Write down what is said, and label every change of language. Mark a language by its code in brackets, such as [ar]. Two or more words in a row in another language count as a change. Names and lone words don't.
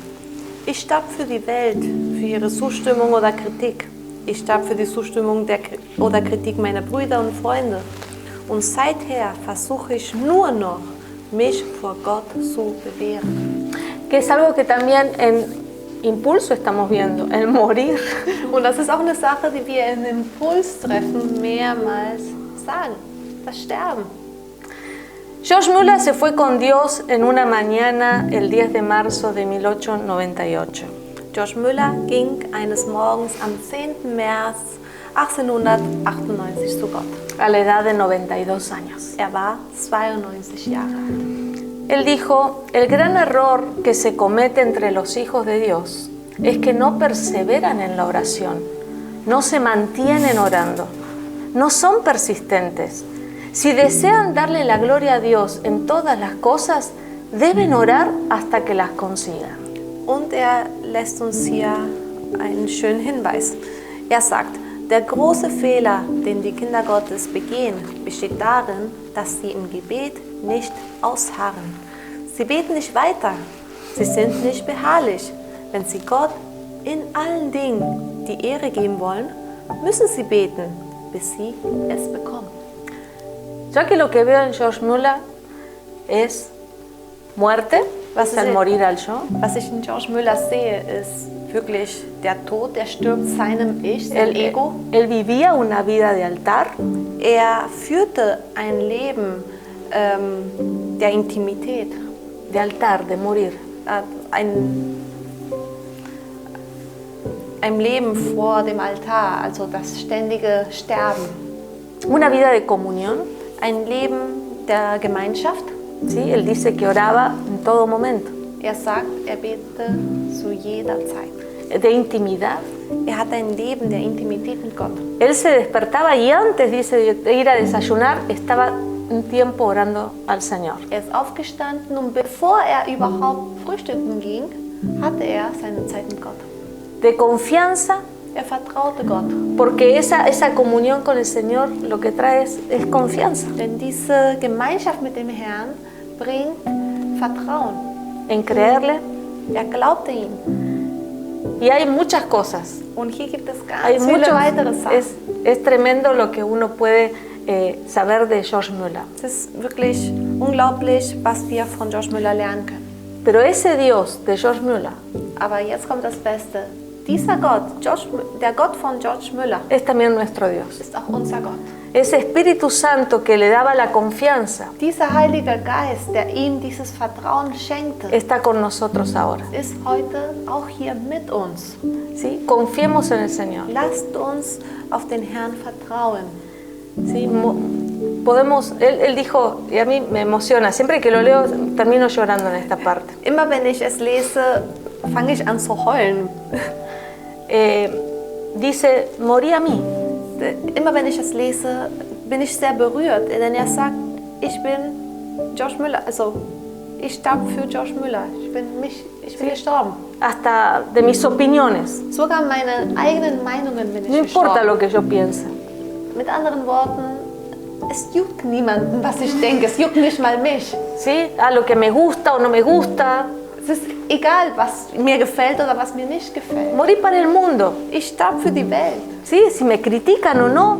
[de] Ich starb für die Welt, für ihre Zustimmung oder Kritik. Ich starb für die Zustimmung oder Kritik meiner Brüder und Freunde. Und seither versuche ich nur noch, mich vor Gott zu bewähren. [es] Que es algo que también en Impulso estamos viendo, el morir. [de] Und das ist auch eine Sache, die wir in Impulstreffen mehrmals sagen, das Sterben. [es] George Muller se fue con Dios en una mañana el 10 de marzo de 1898. [de] George Muller ging eines Morgens am 10. März 1898 zu Gott. [es] A la edad de 92 años. [de] Er war 92 Jahre alt. [es] Él dijo, el gran error que se comete entre los hijos de Dios es que no perseveran en la oración, no se mantienen orando, no son persistentes. Si desean darle la gloria a Dios en todas las cosas, deben orar hasta que las consigan. [de] Und er lässt uns hier einen schönen Hinweis. Er sagt, der große Fehler, den die Kinder Gottes begehen, besteht darin, dass sie im Gebet nicht ausharren. Sie beten nicht weiter. Sie sind nicht beharrlich. Wenn sie Gott in allen Dingen die Ehre geben wollen, müssen sie beten, bis sie es bekommen. [es] Yo aquí lo que veo en George Muller es muerte, [de] Was [es] es el [de] ist [es] morir al yo. [de] Was ich in George Muller sehe, ist wirklich der Tod, der stirbt seinem Ich, seinem Ego. [es] Él vivía una vida de altar. [de] Er führte ein Leben der Intimität, [es] De altar, de morir. [de] ein Leben vor dem Altar, also das ständige Sterben. [es] Una vida de comunión. [de] Ein Leben der Gemeinschaft. [es] ¿Sí? Él dice que oraba en todo momento. [de] Er sagt, er betete zu jeder Zeit. [es] De intimidad. [de] Er hat ein Leben der Intimität mit Gott. [es] Él se despertaba y antes, dice, de ir a desayunar, estaba un tiempo orando al Señor. [de] Er ist aufgestanden und bevor er überhaupt frühstücken ging, hatte er seine Zeit mit Gott. [es] De confianza, [de] Er vertraute Gott. [es] porque esa comunión con el Señor lo que trae es confianza. [de] Denn diese Gemeinschaft mit dem Herrn bringt Vertrauen. [es] En creerle [de] Er glaubte ihm. [es] Y hay muchas cosas. [de] Und hier gibt es [es] Hay [de] ganz viele [es] muchos, [de] weitere Sachen. [es] es tremendo lo que uno puede saber de George Müller. [de] Es ist wirklich unglaublich, was wir von George Müller lernen können. [es] Pero ese Dios de George Müller [de] Aber jetzt kommt das Beste. Dieser Gott, der Gott von George Müller, [es] es también nuestro Dios. [de] ist auch unser Gott. [es] Ese Espíritu Santo que le daba la confianza [de] Dieser Heilige Geist, der ihm dieses Vertrauen schenkte, [es] está con nosotros ahora. [de] ist heute auch hier mit uns. [es] ¿Sí? Confiemos en el Señor. [de] Lasst uns auf den Herrn vertrauen. [es] ¿Sí? Podemos, él dijo, y a mí me emociona, siempre que lo leo termino llorando en esta parte. [de] Immer wenn ich es lese, fange ich an zu heulen. [es] Dice, morí a mí. [de] Immer wenn ich es lese, bin ich sehr berührt, denn er sagt, ich bin George Müller, also ich starb für George Müller, ich bin gestorben. [es] Hasta de mis opiniones. [de] Sogar meine eigenen Meinungen bin ich [es] No importa [de] gestorben. [es] lo que yo piense. [de] Mit anderen Worten, es juckt niemanden, was ich denke, es juckt nicht mal mich. [es] ¿Sí? A lo que me gusta o no me gusta. [de] Es ist egal, was mir gefällt oder was mir nicht gefällt. [es] Morí para el mundo. [de] Ich starb für die Welt. [es] ¿Sí? Si me critican o no,